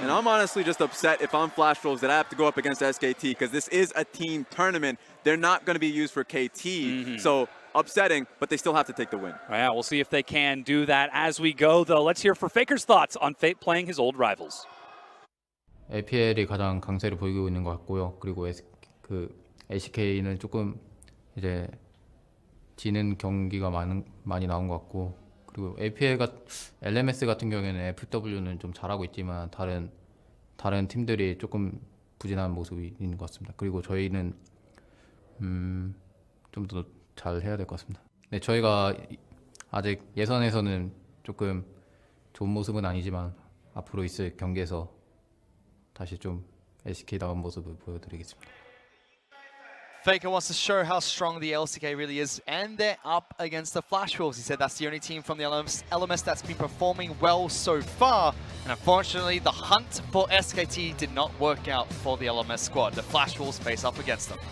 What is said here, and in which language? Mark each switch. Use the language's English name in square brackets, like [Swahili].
[English] And I'm honestly just upset if I'm Flash Wolves that I have to go up against SKT, because this is a team tournament. They're not going to be used for KT, so upsetting, but they still have to take the win. Yeah, we'll see if they can do that as we go, though. Let's hear for FLICKR's thoughts on Fate playing his old rivals. [Korean] LPL이 가장 강세를 보이고 있는 것 같고요. 그리고 LCK는 조금 이제 지는 경기가 많이 나온 것 같고, 그리고 LMS 같은 경우에는 FW는 좀 잘하고 있지만 다른 팀들이 조금 부진한 모습이 있는 것 같습니다. 그리고 저희는 좀 더 잘 해야 될 것 같습니다. 네, 저희가 아직 예선에서는 조금 좋은 모습은 아니지만 앞으로 있을 경기에서 다시 좀 LCK다운 모습을 보여드리겠습니다. [English] FLICKR wants to show how strong the LCK really is, and they're up against the Flash Wolves. He said that's the only team from the LMS that's been performing well so far. And unfortunately, the hunt for SKT did not work out for the LMS squad. The Flash Wolves face up against them.